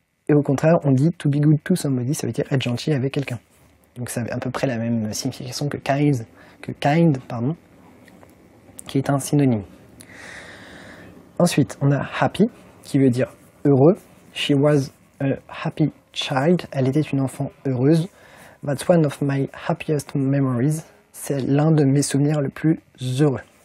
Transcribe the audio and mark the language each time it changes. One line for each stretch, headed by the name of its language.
French: Et au contraire, on dit
English: to be good to somebody,
French: ça veut dire être gentil avec quelqu'un. Donc ça a à peu près la même signification que kind, pardon. qui est un synonyme. Ensuite, on a happy, qui veut dire heureux.
English: She was a happy child.
French: Elle était une enfant heureuse.
English: That's one of my happiest memories.
French: C'est l'un de mes souvenirs les plus heureux.